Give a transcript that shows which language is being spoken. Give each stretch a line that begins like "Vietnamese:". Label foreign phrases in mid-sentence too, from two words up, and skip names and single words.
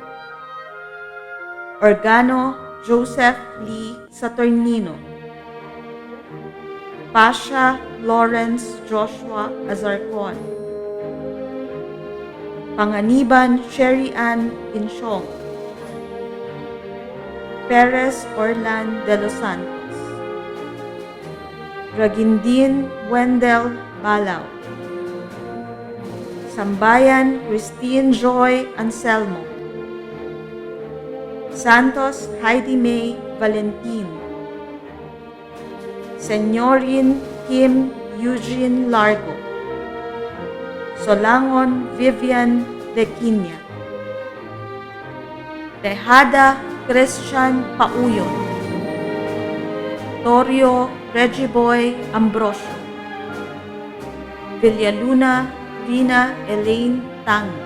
English: Organo Joseph Lee Saturnino. Pasha Lawrence Joshua Azarcon. Panganiban Sherry Ann Insyong. Perez Orlan de los Santos. Ragindin Wendell Balaw. Sambayan Christine Joy Anselmo. Santos Heidi May Valentin. Senyorin Kim Eugene Largo. Solangon Vivian Dequinia. Tejada Christian Pauyon. Torio Regiboy Ambrosio. Villaluna Rina Elaine Tang.